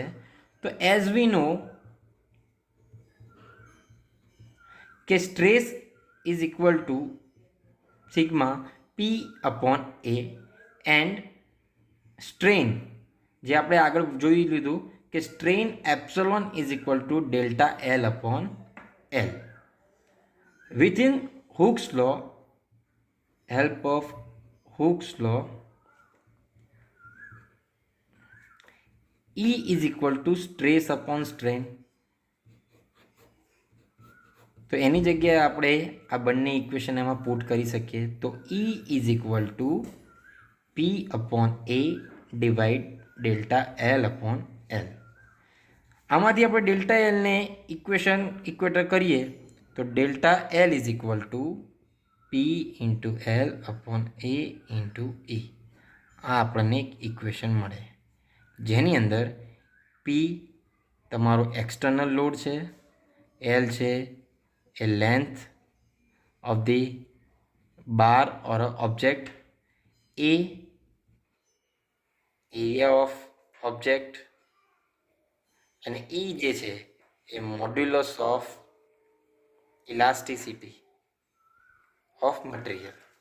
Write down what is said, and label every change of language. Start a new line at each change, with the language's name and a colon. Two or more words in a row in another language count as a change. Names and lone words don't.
English: તો as we know કે stress is equal to sigma P upon A and strain,
Gujarati: જે આપણે આગળ જોઈ લીધું કે
English: strain epsilon is equal to delta L upon L. within Hooke's law, help of Hooke's law, E is equal to stress upon strain.
Gujarati: તો એની જગ્યાએ આપણે આ બંને ઇક્વેશન એમાં પુટ કરી શકીએ.
English: તો E is equal to P upon A divide delta L upon L.
Gujarati: આમાંથી આપણે
English: delta Lને equate
Gujarati: કરીએ તો
English: delta L is equal to P into L upon A into E.
Gujarati: આ આપણને એક
English: ઇક્વેશન
Gujarati: મળે જેની અંદર P તમારો
English: external load
Gujarati: છે, એલ છે એ
English: length of the bar or object, A area of object
Gujarati: અને E જે છે એ
English: modulus of elasticity of material.